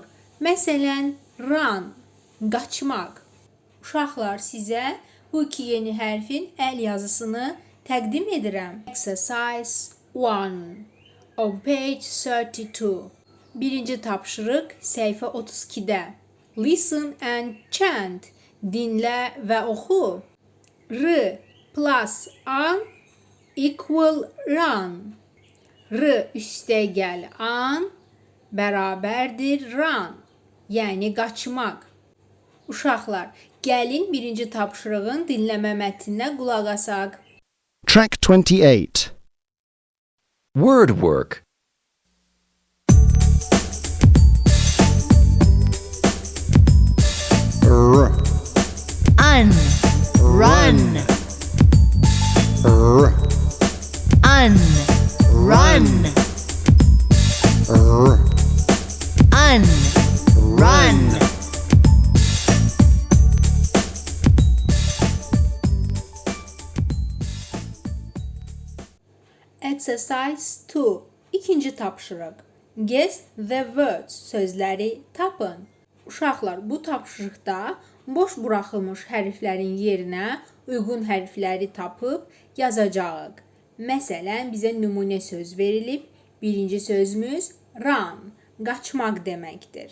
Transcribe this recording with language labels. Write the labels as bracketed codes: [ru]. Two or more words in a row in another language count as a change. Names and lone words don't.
[az] Məsələn, run, qaçmaq. Uşaqlar, sizə bu 2 yeni hərfin əl yazısını təqdim edirəm. [en] Exercise 1 on page 32. [az] Birinci tapşırıq səhifə 32-də. [en] Listen and chant. [az] Dinlə və oxu. [en] R plus an equal run. [az] R üstəgəl an bərabərdir run. Yəni qaçmaq. Uşaqlar, gəlin birinci tapşırığın dinləmə mətninə qulaq asaq. [en] Track 28. Word work. R, Un, run, R, un, run, R, un, run. Exercise 2. [az] İkinci tapşırıq. [en] Guess the words. [az] Sözləri tapın. Uşaqlar, bu tapşırıqda boş buraxılmış hərflərin yerinə uyğun hərfləri tapıb yazacağıq. Məsələn, bizə nümunə söz verilib. Birinci sözümüz run, qaçmaq deməkdir.